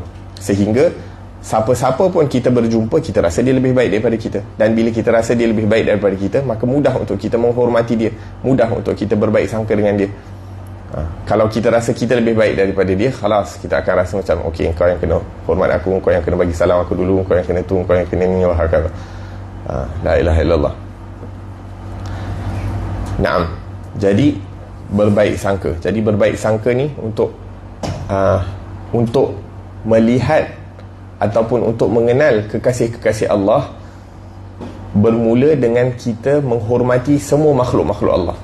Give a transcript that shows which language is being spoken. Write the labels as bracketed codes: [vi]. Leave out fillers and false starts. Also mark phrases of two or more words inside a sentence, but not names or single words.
[ms] Sehingga siapa-siapa pun kita berjumpa, kita rasa dia lebih baik daripada kita. Dan bila kita rasa dia lebih baik daripada kita, maka mudah untuk kita menghormati dia, mudah untuk kita berbaik sangka dengan dia. Kalau kita rasa kita lebih baik daripada dia, khalas, kita akan rasa macam okey, kau yang kena hormat aku, kau yang kena bagi salam aku dulu, kau yang kena tu, kau yang kena ni, [ar] wahakala. لا إله إلا الله. نعم. [ms] Jadi berbaik sangka. Jadi berbaik sangka ni untuk melihat ataupun untuk mengenal kekasih-kekasih Allah bermula dengan kita menghormati semua makhluk-makhluk Allah.